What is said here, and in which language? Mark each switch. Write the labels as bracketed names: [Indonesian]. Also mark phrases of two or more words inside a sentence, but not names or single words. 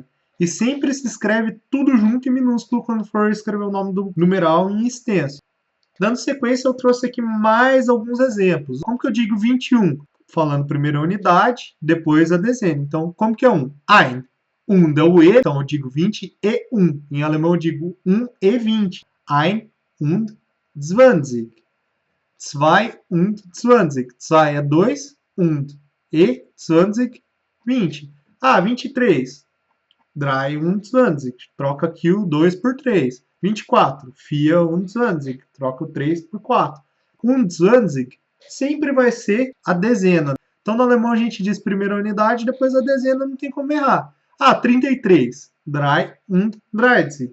[Portuguese] E sempre se escreve tudo junto em minúsculo quando for escrever o nome do numeral em extenso. Dando sequência, eu trouxe aqui mais alguns exemplos. Como que eu digo 21? Falando primeiro a unidade, depois a dezena. Então, como que é 1? Ein. 1 é o E, então eu digo 20 e 1. Em alemão eu digo 1 e 20. [German] Ein und 20. [Portuguese] 2 und 20. 2 é 2 und e 20, 20. [German] 23. 3 und 20. [Portuguese] Troca aqui o 2 por 3. 24. 4 und 20. Troca o 3 por 4. 20 sempre vai ser a dezena. Então, no alemão, a gente diz primeiro a unidade, depois a dezena, não tem como errar. [German] 33. 3 und 30.